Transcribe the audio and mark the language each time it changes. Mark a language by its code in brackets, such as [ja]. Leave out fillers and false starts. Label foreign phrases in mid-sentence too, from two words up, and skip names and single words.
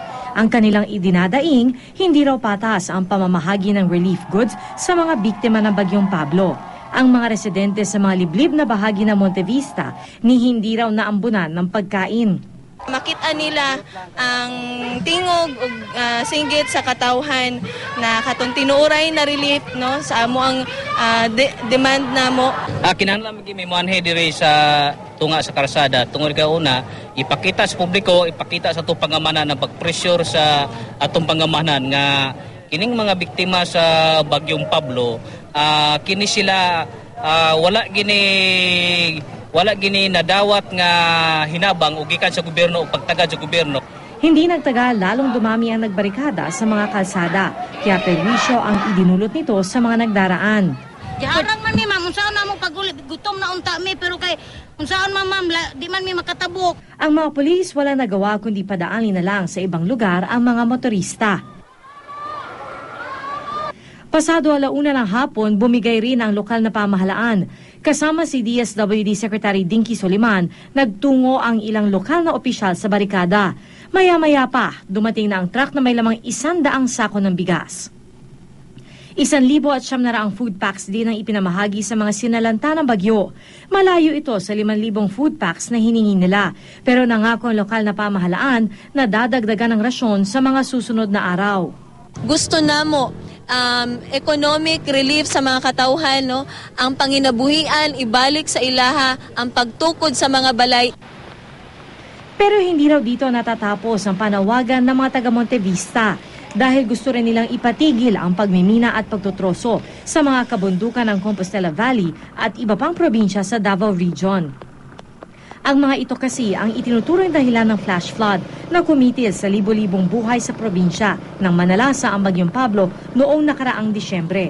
[tl] Ang kanilang idinadaing, hindi raw patas ang pamamahagi ng [en] relief goods [tl] sa mga biktima ng bagyong Pablo. Ang mga residente sa mga liblib na bahagi ng Monte Vista ni hindi raw naambunan ng pagkain. [ceb] Makita nila ang tingog ug singgit sa katawhan na katong tinuoray na relief no sa amo ang demand namo. Kinahanglan may muanhe diri sa tunga sa karsada tungod kay una ipakita sa publiko, ipakita sa atong pangamanan ng pagpressure sa atong pangamanan nga kining mga biktima sa bagyong Pablo kini sila wala gini nadawat nga hinabang o gikan sa gobyerno o pagtagad sa gobyerno. [tl] Hindi nagtagal lalong dumami ang nagbarikada sa mga kalsada, kaya perwisyo ang idinulot nito sa mga nagdaraan. [ceb] Jarang man mi ma'am, unsaon na mo pagulit, gutom na unta mi, pero kay unsaon man ma'am, di man mi makatabok. [tl] Ang mga pulis wala nagawa kundi padaanin na lang sa ibang lugar ang mga motorista. Pasado 1:00 ng hapon, bumigay rin ang lokal na pamahalaan. Kasama si DSWD Secretary Dinky Soliman, nagtungo ang ilang lokal na opisyal sa barikada. Maya-maya pa, dumating na ang truck na may lamang 100 sako ng bigas. 1,900 [en] food packs [tl] din ang ipinamahagi sa mga sinalanta ng bagyo. Malayo ito sa 5,000 [en] food packs [tl] na hiningi nila. Pero nangako ang lokal na pamahalaan na dadagdagan ng rasyon sa mga susunod na araw. [ceb] Gusto namo [en] economic relief [ceb] sa mga katawhan, no? Ang panginabuhian, ibalik sa ilaha, ang pagtukod sa mga balay. [tl] Pero hindi raw dito natatapos ang panawagan ng mga taga Monte Vista dahil gusto rin nilang ipatigil ang pagmimina at pagtutroso sa mga kabundukan ng Compostela Valley at iba pang probinsya sa Davao Region. Ang mga ito kasi ang itinuturing dahilan ng [en] flash flood [tl] na kumitil sa libo-libong buhay sa probinsya nang manalasa ang bagyong Pablo noong nakaraang Disyembre.